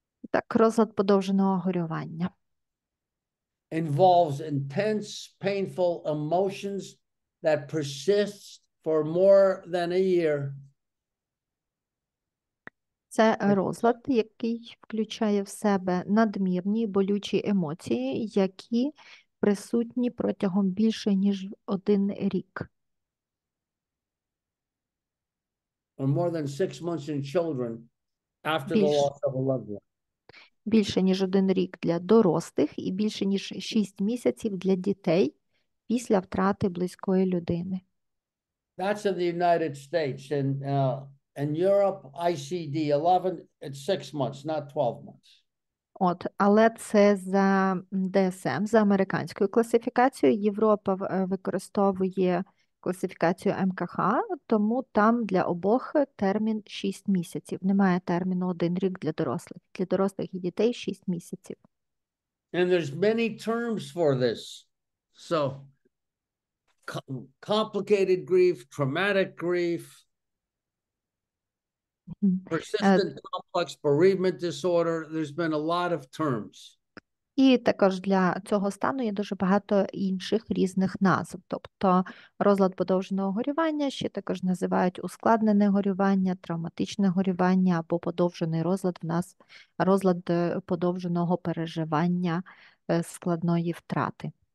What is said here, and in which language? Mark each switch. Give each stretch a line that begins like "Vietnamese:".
Ukrainian: Так, розлад подовженого горювання.
English: Involves intense, painful emotions that persist for more than a year.
Ukrainian: Це розлад, який включає в себе надмірні болючі емоції, які присутні протягом більше, ніж 1 рік.
English: Or more than 6 months in children after the loss of a loved one.
Ukrainian: Більше, ніж 1 рік для дорослих і більше, ніж 6 місяців для дітей після втрати близької людини.
English: That's in the United States. In Europe, ICD-11, it's 6 months, not 12 months.
Ukrainian: От, але це за ДСМ, за американською класифікацією. Європа використовує класифікацію МКХ, тому там для обох термін 6 місяців. Немає терміну 1 рік для дорослих. Для дорослих і дітей 6 місяців.
English: And there's many terms for this. So, complicated grief, traumatic grief, persistent complex bereavement disorder. There's been a lot of terms.
Ukrainian: І також для цього стану є дуже багато інших різних назв. Тобто розлад подовженого горювання ще також називають ускладнене горювання, травматичне горювання або подовжений розлад в нас розлад подовженого переживання складної втрати.